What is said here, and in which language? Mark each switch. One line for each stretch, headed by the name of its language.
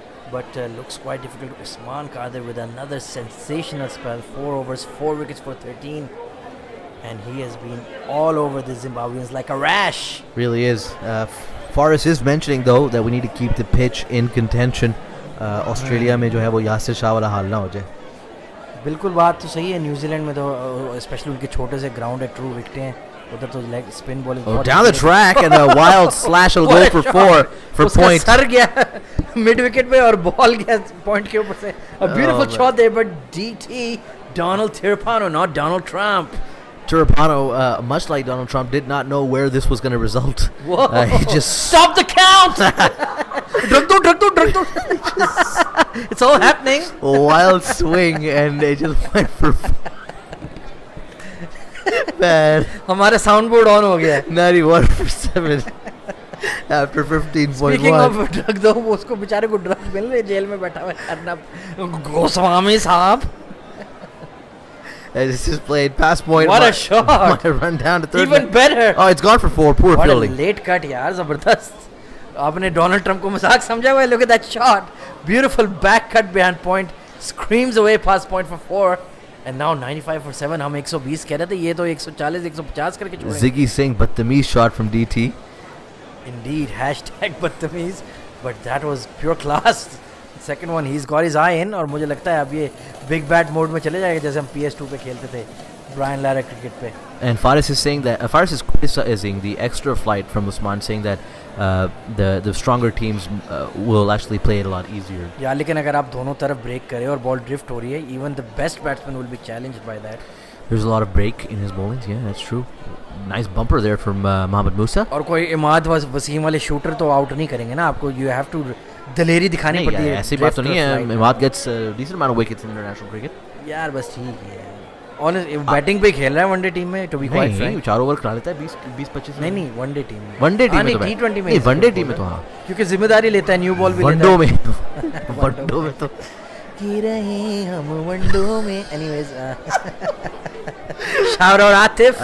English: But looks quite difficult. Usman Qadir with another sensational spell, 4 overs, 4 wickets for 13. And he has been all over the Zimbabweans like a rash. Really is. Faris is mentioning though that we need to keep the pitch in contention.
Hindi: Australia में जो है वो यासिर शाह वाला हाल ना हो जाए. बिल्कुल बात तो सही है. न्यूजीलैंड में तो स्पेशली उनके छोटे से ग्राउंड है, ट्रू विकेटें हैं उधर तो leg spin ball.
English: Oh, down the track and a wild slash will go for 4 for point.
Hindi: Sir गया मिड विकेट पे और बॉल गया पॉइंट के ऊपर से.
English: A beautiful shot there, but DT Donald Tirapano, not Donald Trump. Tirapano, much like Donald Trump, did not know where this was going to result. He just Stop the count. drag do. It's all happening. Wild swing and it just went for man.
Hindi: हमारे sound board on हो गया है.
English: 91 for 7 after 15.1. Speaking of
Hindi: drug दो, वो उसको बेचारे को drug मिल रही है, जेल में बैठा हुआ है अर्नब गोस्वामी साहब.
English: As it's just played past point. What a shot. Might run down to third. Even better. Oh, it's gone for 4. Poor What fielding. a late cut
Hindi: यार, जबरदस्त. आपने डोनाल्ड ट्रम्प को मजाक समझा हुआ है.
English: Look at that shot. Beautiful back cut behind point. Screams away past point for 4. And now 95 for 7.
Hindi: हम 120 कह रहे थे, ये तो 140 150 करके छोड़े.
English: Ziggy Singh,
Hindi: बदतमीज
English: shot from DT. Indeed, hashtag बदतमीज. But that was pure class. Second one, he's got his eye in.
Hindi: और मुझे लगता है अब ये बिग बैट मोड में चले जाएगा जैसे हम PS2 पे खेलते थे ब्रायन लारा क्रिकेट पे.
English: And Faris is saying that Faris is criticizing the extra flight from Usman, saying that the stronger teams will actually play it a lot easier.
Hindi: यार लेकिन अगर आप दोनों तरफ ब्रेक करें और बॉल ड्रिफ्ट हो रही है,
English: even the best batsman will be challenged by that. There's a lot of break in his bowlings. Yeah, that's true. Nice bumper there from Mohammad Musa.
Hindi: और कोई इमाद वसीम वाले शूटर तो आउट नहीं करेंगे ना आपको.
English: You have to
Hindi: दलेरी दिखानी पड़ती है. ऐसी बात तो नहीं है.
English: Imad gets a decent amount of wickets in international cricket.
Hindi: यार बस ठीक है. ऑनेस्ट बैटिंग पे खेल रहा है वनडे टीम में.
English: to be quite frank
Hindi: 4 over करा लेता है 20-25. नहीं वनडे टीम में. वनडे टीम में तो T20 में. नहीं वनडे टीम में तो हाँ. क्योंकि जिम्मेदारी लेता है, न्यू बॉल भी लेता है. में वनडो में तो की रहे हम वनडो में.
English: anyways shout out
Hindi: Atif.